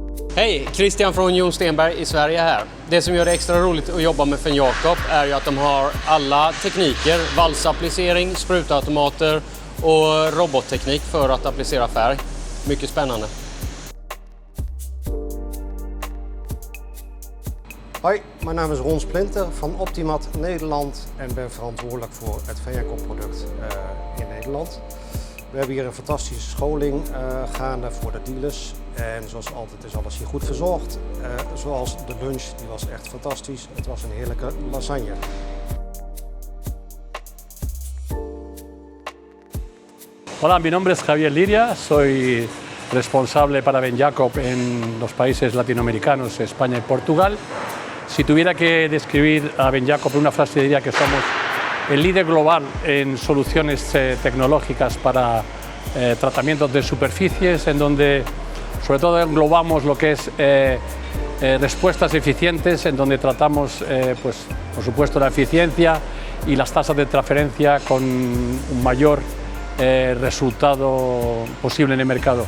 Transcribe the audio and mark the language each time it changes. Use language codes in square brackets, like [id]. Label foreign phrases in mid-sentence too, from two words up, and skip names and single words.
[sv] Hej, Christian från Jon Stenberg i Sverige här. Det som gör det extra roligt att jobba med Ven Jacob är ju att de har alla tekniker, valsapplicering, sprutautomater och robotteknik för att applicera färg. Mycket spännande. [nl] Hoi, mijn naam is Ron Splinter van Optimat Nederland en ben verantwoordelijk voor het Ven Jacob product in Nederland. We hebben hier een fantastische scholing gaande voor de dealers en zoals altijd is alles hier goed verzorgd. Zoals de lunch, die was echt fantastisch. Het was een heerlijke lasagne. [es] Hola, mi nombre es Javier Liria, soy responsable para Ven Jacob en los países latinoamericanos, España y Portugal. Si tuviera que describir a Ven Jacob en una frase diría que somos el líder global en soluciones tecnológicas para tratamientos de superficies, en donde sobre todo englobamos lo que es respuestas eficientes, en donde tratamos, pues, por supuesto, la eficiencia y las tasas de transferencia con un mayor resultado posible en el mercado.